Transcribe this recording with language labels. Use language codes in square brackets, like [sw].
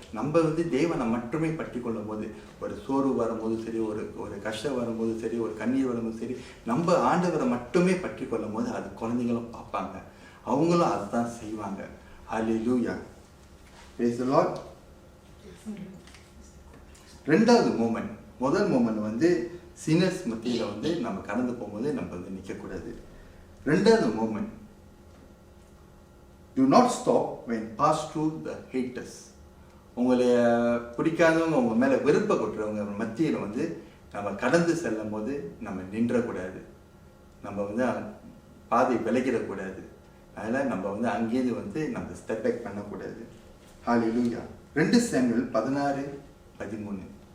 [ta] நம்ம வந்து தேவனை மட்டுமே பற்றி கொள்ளும் போது, ஒரு சோர்வு வரும்போது சரி, ஒரு கஷ்டம் வரும்போது சரி, ஒரு கண்ணீர் வரும்போது சரி, நம்ம ஆண்டவரை மட்டுமே பற்றி கொள்ளும் போது அது குழந்தைங்களும் பார்ப்பாங்க, அவங்களும் அதுதான் செய்வாங்க. ஹல்லேலூயா. [en] Praise the Lord. [ta] ரெண்டாவது மூமெண்ட், முதல் மூமெண்ட் வந்து சினர்ஸ் மத்தியில் வந்து நம்ம கடந்து போகும்போது நம்ம வந்து நிற்கக்கூடாது. ரெண்டாவது moment, [en] do not stop when pass through the haters. [ta] உங்களை பிடிக்காதவங்க, உங்க மேலே வெறுப்பை கொட்டுறவங்க மத்தியில் வந்து நம்ம கடந்து செல்லும் போது நம்ம நின்றக்கூடாது, நம்ம வந்து பாதை விலகிடக்கூடாது. அதனால் நம்ம வந்து அங்கேயிருந்து வந்து நம்ம ஸ்டெப் பேக் பண்ணக்கூடாது. ஹல்லேலூயா. 2 சாமுவேல் 16:13.